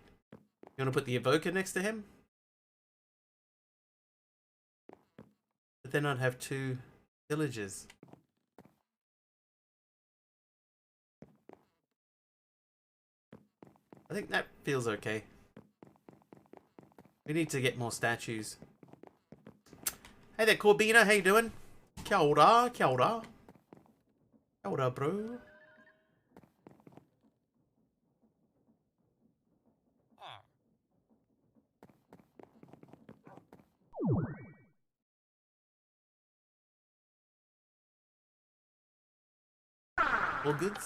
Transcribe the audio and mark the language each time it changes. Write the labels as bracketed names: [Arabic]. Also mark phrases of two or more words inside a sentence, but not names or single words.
[English] You want to put the evoker next to him? But then I'd have two villagers. I think that feels okay. We need to get more statues. Hey there, Corbina. How you doing? [Māori] Kia ora, kia ora. Kia ora, bro. [English] All goods?